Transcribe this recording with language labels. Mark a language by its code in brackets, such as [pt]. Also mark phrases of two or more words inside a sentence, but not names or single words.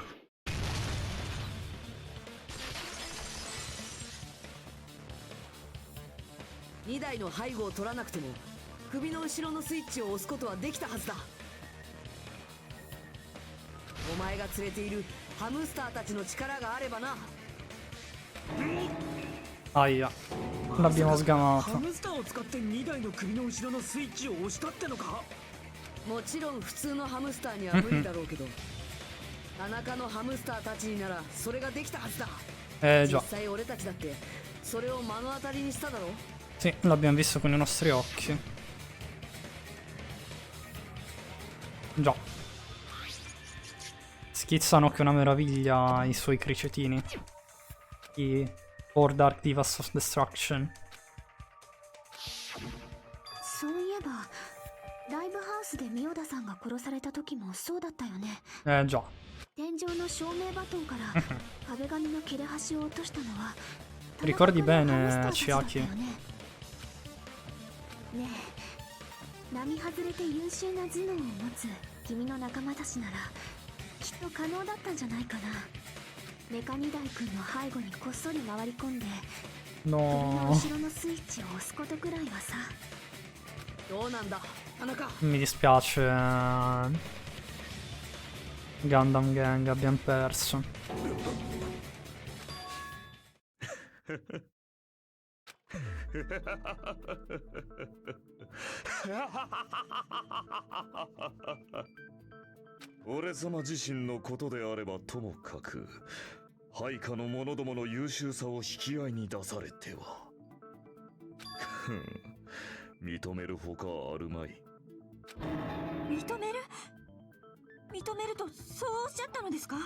[ja] 2 台の背後を取らなくても首の後ろのスイッチを押すことはできたはずだ。お前が連れているハムスターたちの力があればな。 [it] Aia, l'abbiamo sgamato. [ja] ハムスターを使って2台の首の後ろのスイッチを押したってのか？もちろん普通のハムスターには無理だろうけど田中のハムスターたちにならそれができたはずだ。実際俺たちだってそれを目の当たりにしただろう。 [it] Sì, l'abbiamo visto con i nostri occhi. Già. Schizzano che è una meraviglia i suoi cricetini. I Four Dark Divas of Destruction. [ja] そういえばライブハウスでミオダさんが殺された時もそうだったよね。 [it] Già. [ja] 天井の照明バトンから壁紙の切れ端を落としたのは [it] Ricordi bene, Chiaki? [ja] ねえ、並外れて優秀な頭脳を持つ君の仲間たちならきっと可能だったんじゃないかな。メカニダイ君の背後にこっそり回り込んで首の後ろのスイッチを押すことくらいはさ。どうなんだ、田中。 [it] Mi dispiace Gundam Gang, abbiamo perso. [ja] Ore 様自身のことであればともかく、配下の者どもの優秀さを引き合いに出されては。認めるほかあるまい。認めるとそうおっしゃったのですか？